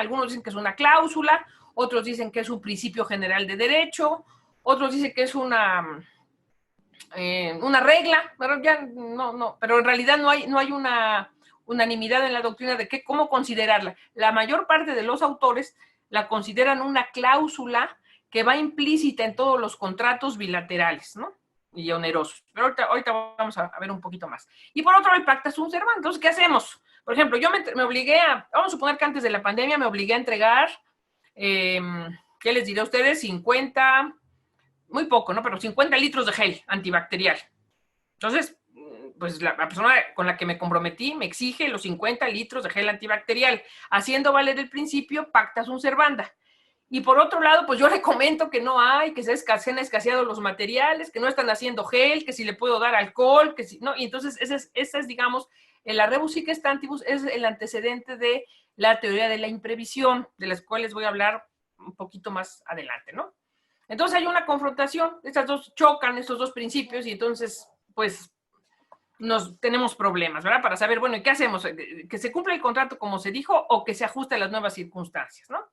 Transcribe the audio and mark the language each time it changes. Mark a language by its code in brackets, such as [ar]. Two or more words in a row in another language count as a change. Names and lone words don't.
[es] Algunos dicen que es una cláusula, otros dicen que es un principio general de derecho, otros dicen que es una regla, pero pero en realidad no hay una unanimidad en la doctrina de cómo considerarla. La mayor parte de los autores la consideran una cláusula que va implícita en todos los contratos bilaterales, ¿no? Y onerosos. Pero ahorita vamos a ver un poquito más. Y por otro, el [la] pacta sunt servanda. [es] Entonces, ¿qué hacemos? Por ejemplo, yo me obligué vamos a suponer que antes de la pandemia me obligué a entregar, ¿qué les diré a ustedes? 50, muy poco, ¿no? Pero 50 litros de gel antibacterial. Entonces, pues la persona con la que me comprometí me exige los 50 litros de gel antibacterial, haciendo valer el principio [la] pacta sunt servanda. [es] Y por otro lado, pues yo le comento que no hay, que se han escaseado los materiales, que no están haciendo gel, que si le puedo dar alcohol, que si no. Y entonces, ese es digamos, la [la] rebus sic stantibus [es] es el antecedente de la teoría de la imprevisión, de las cuales voy a hablar un poquito más adelante, ¿no? Entonces hay una confrontación, chocan estos dos principios y entonces, pues, tenemos problemas, ¿verdad? Para saber, bueno, ¿y qué hacemos? ¿Que se cumpla el contrato como se dijo o que se ajuste a las nuevas circunstancias, ¿no?